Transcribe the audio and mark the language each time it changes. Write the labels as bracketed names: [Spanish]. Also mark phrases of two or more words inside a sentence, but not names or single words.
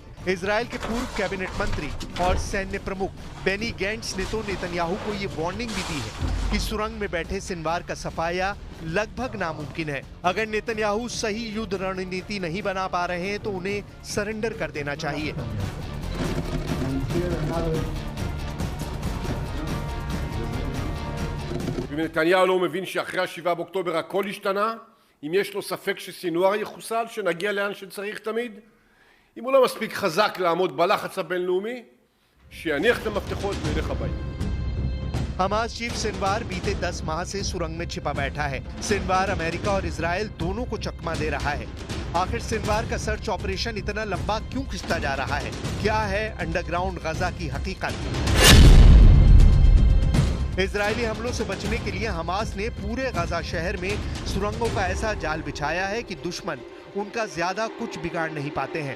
[Hindi] इजराइल के पूर्व कैबिनेट मंत्री और सैन्य प्रमुख बेनी गैंट्स ने तो नेतन्याहू को ये वार्निंग भी दी है कि सुरंग में बैठे सिनवार का सफाया लगभग नामुमकिन है। अगर नेतन्याहू सही युद्ध रणनीति नहीं बना पा रहे हैं तो उन्हें सरेंडर कर देना चाहिए। [Hebrew] אם נתניהו לא מבין שאחרי ה-7 באוקטובר הכל השתנה, אם יש לו ספק שסינואר יחוסל, שנגיע לאן שצריך תמיד. אם הוא לא מספיק חזק לעמוד בלחץ הבינלאומי, שיניח את המפתחות וילך הביתה. [Hindi] हमास चीफ सिनवार बीते 10 माह से सुरंग में छिपा बैठा है। सिनवार अमेरिका और इजराइल दोनों को चकमा दे रहा है। आखिर सिनवार का [English] search operation [Hindi] इतना लंबा क्यों खिंचता जा रहा है? क्या है अंडरग्राउंड गजा की हकीकत? इजरायली हमलों से बचने के लिए हमास ने पूरे गजा शहर में सुरंगों का ऐसा जाल बिछाया है कि दुश्मन उनका ज्यादा कुछ बिगाड़ नहीं पाते हैं।